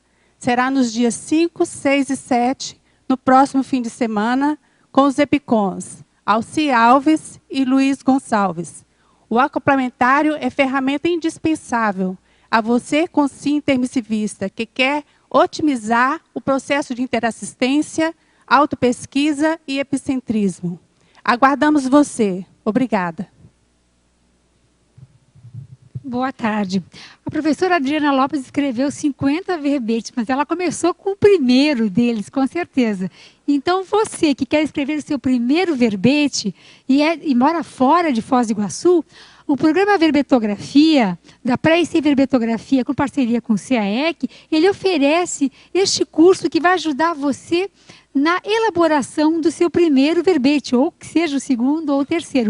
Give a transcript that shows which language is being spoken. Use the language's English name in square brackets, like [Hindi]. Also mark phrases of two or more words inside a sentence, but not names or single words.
[Portuguese] Será nos dias 5, 6 e 7, no próximo fim de semana, com os EPICONs, Alci Alves e Luiz Gonçalves. O acomplementário é ferramenta indispensável a você, consciente intermissivista, que quer otimizar o processo de interassistência, autopesquisa e epicentrismo. Aguardamos você. Obrigada. Boa tarde. A professora Adriana Lopes escreveu 50 verbetes, mas ela começou com o primeiro deles, com certeza. Então, você que quer escrever o seu primeiro verbete e mora fora de Foz do Iguaçu, o programa Verbetografia, da Pré-IC Verbetografia, com parceria com o CAEC, ele oferece este curso que vai ajudar você na elaboração do seu primeiro verbete, ou que seja o segundo ou o terceiro.